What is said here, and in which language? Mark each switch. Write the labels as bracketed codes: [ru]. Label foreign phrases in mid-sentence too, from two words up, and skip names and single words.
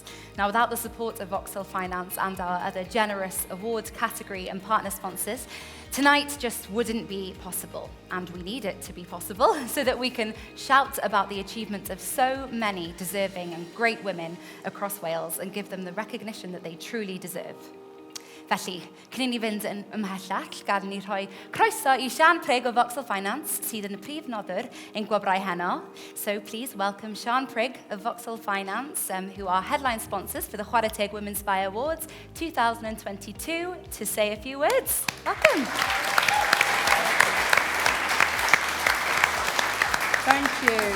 [en] Now, without the support of Vauxhall Finance and our other generous award category and partner sponsors, tonight just wouldn't be possible, and we need it to be possible so that we can shout about the achievement of so many deserving and great women across Wales and give them the recognition that they truly deserve. [cy] Felly, cyn i ni fynd yn ymhellach, gadael ni rhoi croeso I Sian Prigg o Vauxhall Finance, sydd yn y prif noddwr ein gwobrau heno. [en] So please welcome Sian Prigg of Vauxhall Finance, who are headline sponsors for the Chwarae Teg Womenspire Awards 2022, to say a few words. Welcome. Thank you.